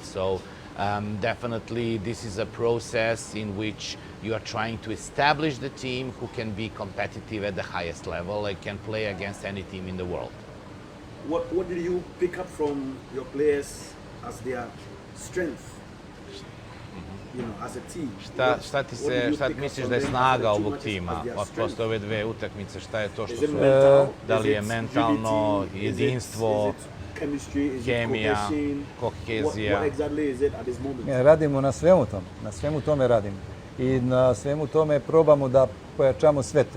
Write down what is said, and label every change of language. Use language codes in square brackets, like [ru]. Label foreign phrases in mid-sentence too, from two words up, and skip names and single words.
[en] So definitely this is a process in which you are trying to establish the team who can be competitive at the highest level and can play against any team in the world. What did you pick up from your players as their strength? You know, as a team. [sr] Šta misliš da je snaga ovog tima posle ove dve utakmice? Šta je to što su? Da li je mentalno, jedinstvo, hemija, kohezija? Radimo na svemu tome radimo. I na svemu tome probamo da pojačamo sve to.